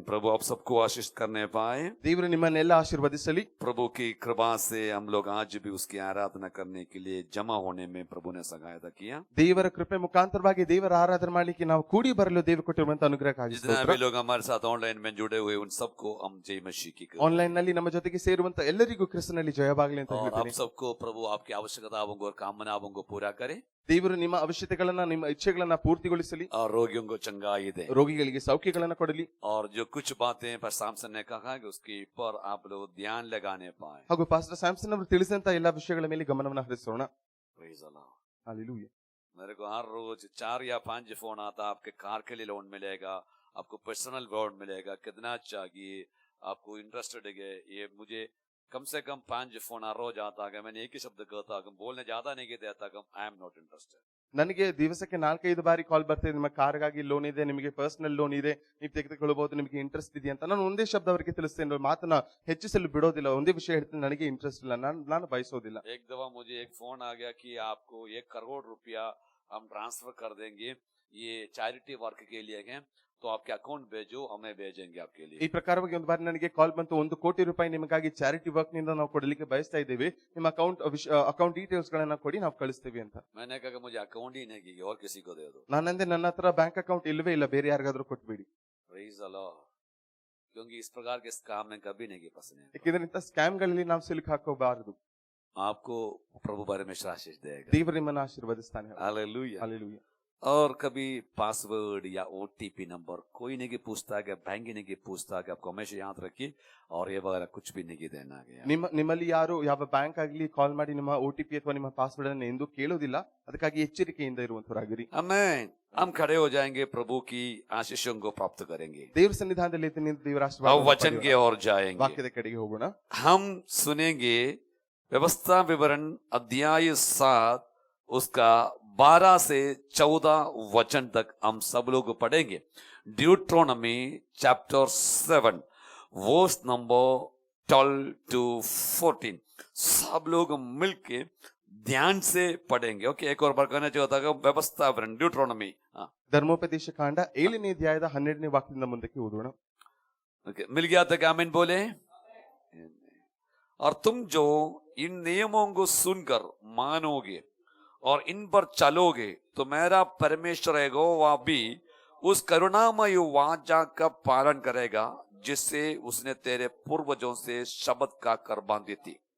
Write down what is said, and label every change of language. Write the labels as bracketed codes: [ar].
[hi] प्रभु आप सबको आशीष करने पाए। [kn] ದೇವರು ನಿಮ್ಮನ್ನೆಲ್ಲ ಆಶೀರ್ವದಿಸಲಿ. [hi] प्रभु की कृपा से हम लोग आज भी उसकी आराधना करने के लिए जमा होने में प्रभु ने सहायता किया। [kn] ದೇವರ ಕೃಪೆ ಮುಖಾಂತರವಾಗಿ ದೇವರ ಆರಾಧನೆ ಮಾಡಲಿಕ್ಕೆ ನಾವು ಕೂಡಿ ಬರಲು ದೇವರು ಕೊಟ್ಟಿರುವಂತ ಅನುಗ್ರಹಕ್ಕಾಗಿ [hi] जितने [kn] ಸ್ತೋತ್ರ. [hi] भी लोग हमारे साथ ऑनलाइन में जुड़े हुए उन सबको हम जय मसीह की करें। [kn] ಆನ್ಲೈನ್ ನಲ್ಲಿ ನಮ್ಮ ಜೊತೆಗೆ ಸೇರುವಂತ ಎಲ್ಲರಿಗೂ ಕ್ರಿಸ್ತನಲ್ಲಿ ಜಯವಾಗಲಿ ಅಂತ [hi] और आप [kn] ಹೇಳ್ತೀನಿ. [hi] सबको प्रभु आपकी आवश्यकताओं को और कामनाओं को पूरा करे [kn] ದೇವರು ನಿಮ್ಮ ಅವಶ್ಯಕತೆಗಳನ್ನ ನಿಮ್ಮ ಇಚ್ಛೆಗಳನ್ನ ಪೂರ್ತಿಗೊಳಿಸಲಿ. [hi] और रोगियों को चंगाई दे। [kn] ರೋಗಿಗಳಿಗೆ ಸೌಖ್ಯಗಳನ್ನ ಕೊಡಲಿ. [hi] और जो कुछ बातें पर सामसन ने कहा कि उसके ऊपर आप लोग ध्यान लगाने पाए। [kn] ಹಾಗೂ ಪಾಸ್ಟರ್ ಸ್ಯಾಮ್ಸನ್ ಅವರು ತಿಳಿಸಿದಂತ ಎಲ್ಲಾ ವಿಷಯಗಳ ಮೇಲೆ ಗಮನವನ್ನು ಹರಿಸೋಣ. [en] Praise the Lord. [kn] ಹಾಲೆಲೂಯಾ. [hi] मेरे को हर रोज 4 या 5 फोन आता, आपके कार के लिए लोन मिलेगा, आपको पर्सनल लोन मिलेगा, कितना चाहिए, आपको इंटरेस्टेड है ये। मुझे कम से कम 5 फोन हर रोज आता है। मैंने एक ही शब्द कहता हूँ, बोलने ज्यादा नहीं कहता हूँ, [en] I am not interested. [kn] ನನಗೆ ದಿವಸಕ್ಕೆ 4-5 ಬಾರಿ ಕಾಲ್ ಬರ್ತದೆ, ನಿಮ್ಮ ಕಾರ್ಗಾಗಿ ಲೋನ್ ಇದೆ, ನಿಮಗೆ ಪರ್ಸನಲ್ ಲೋನ್ ಇದೆ, ನೀವು ತೆಗೆದುಕೊಳ್ಳಬಹುದು, ನಿಮಗೆ ಇಂಟ್ರೆಸ್ಟ್ ಇದೆಯಾ ಅಂತ. ನಾನು ಒಂದೇ ಶಬ್ದ ಅವರಿಗೆ ತಿಳಿಸ್ತೇನೆ, ಮಾತನ್ನ ಹೆಚ್ಚಿಸಲು ಬಿಡೋದಿಲ್ಲ. ಒಂದೇ ವಿಷಯ ಹೇಳ್ತೀನಿ, ನನಗೆ ಇಂಟ್ರೆಸ್ಟ್ ಇಲ್ಲ, ನಾನು ಬಯಸೋದಿಲ್ಲ. [hi] एक दफा मुझे एक फोन आ गया कि आपको 1 करोड़ रुपया हम ट्रांसफर कर देंगे, ये चैरिटी वर्क के लिए है, तो आपके अकाउंट भेजो, हमें भेजेंगे आपके लिए। [kn] ಈ ಪ್ರಕಾರವಾಗಿ ಒಂದು ಬಾರಿ ನನಗೆ ಕಾಲ್ ಬಂತು, 1 ಕೋಟಿ ರೂಪಾಯಿ ನಿಮಗಾಗಿ ಚಾರಿಟಿ ವರ್ಕ್ ನಿಂದ ನಾವು ಕೊಡಲಿಕ್ಕೆ ಬಯಸ್ತಾ ಇದ್ದೇವೆ, ನಿಮ್ಮ ಅಕೌಂಟ್ ಡೀಟೇಲ್ಸ್ ಗಳನ್ನ ಕೊಡಿ, ನಾವು ಕಳಿಸ್ತೇವೆ ಅಂತ. [hi] मैंने कहा मुझे अकाउंट ही नहीं चाहिए, और किसी को दे दो। [kn] ನಾನಂದೆ, ನನ್ನ ಹತ್ರ ಬ್ಯಾಂಕ್ ಅಕೌಂಟ್ ಇಲ್ಲವೇ ಇಲ್ಲ, ಬೇರೆ ಯಾರಿಗಾದ್ರೂ ಕೊಟ್ಬಿಡಿ. [en] Praise the Lord. [hi] क्योंकि इस प्रकार के स्कैम में कभी नहीं फंसने। [kn] ಯಾಕಂದ್ರೆ ಇಂಥ ಸ್ಕ್ಯಾಮ್ ಗಳಲ್ಲಿ ನಾವು ಸಿಲುಕು ಹಾಕೋಬಾರದು. [hi] आपको प्रभु परमेश्वर आशीष देगा। [kn] ದೇವರು ನಿಮ್ಮನ್ನು ಆಶೀರ್ವದಿಸ್ತಾನೆ. [hi] हालेलुया। [kn] ಹಾಲೆಲೂಯಾ. [hi] और कभी पासवर्ड या OTP नंबर कोई नहीं पूछता है, बैंक नहीं पूछता है, आपको हमेशा याद रखिए। और ये वगैरह कुछ भी नहीं देना गया। [kn] ನಿಮ್ಮಲ್ಲಿ ಯಾರು ಯಾವ ಬ್ಯಾಂಕ್ ಆಗಲಿ ಕಾಲ್ ಮಾಡಿ ನಿಮ್ಮ OTP ಅಥವಾ ನಿಮ್ಮ ಪಾಸ್ವರ್ಡ್ ಅನ್ನು ಎಂದು ಕೇಳೋದಿಲ್ಲ, ಅದಕ್ಕಾಗಿ ಎಚ್ಚರಿಕೆಯಿಂದ ಇರುವಂತವರಾಗಿರಿ. [hi] आमीन। हम खड़े हो जाएंगे, प्रभु की आशीषों को प्राप्त करेंगे। [kn] ದೇವರ ಸನ್ನಿಧಾನದಲ್ಲಿ ನಿಂತು ದೇವರ [hi] अब [kn] ಆಶೀರ್ವಾದ [hi] वचन की ओर जाएंगे। [kn] ವಾಕ್ಯದ ಕಡೆಗೆ ಹೋಗೋಣ. [hi] हम सुनेंगे व्यवस्था विवरण अध्याय 7 उसका 12 से 14 वचन तक हम सब लोग पढ़ेंगे। [en] Deuteronomy chapter 7 verse number 12 to 14 [hi] सब लोग मिलके ध्यान से पढ़ेंगे। ओके, एक और बार कहना चाहता हूँ, व्यवस्था विवरण ड्यूट्रोनमी [kn] ಧರ್ಮೋಪದೇಶ ಕಾಂಡ 7ನೇ ಅಧ್ಯಾಯದ 12ನೇ ವಾಕ್ಯದಿಂದ ಮುಂದಕ್ಕೆ ಓದೋಣ. [hi] ओके, मिल गया तक आमीन बोले। और तुम जो इन नियमों को सुनकर मानोगे और इन पर चलोगे तो मेरा परमेश्वर यहोवा भी उस करुणामय वाचा का पालन करेगा जिससे उसने तेरे पूर्वजों से शब्द का कर बांधी थी।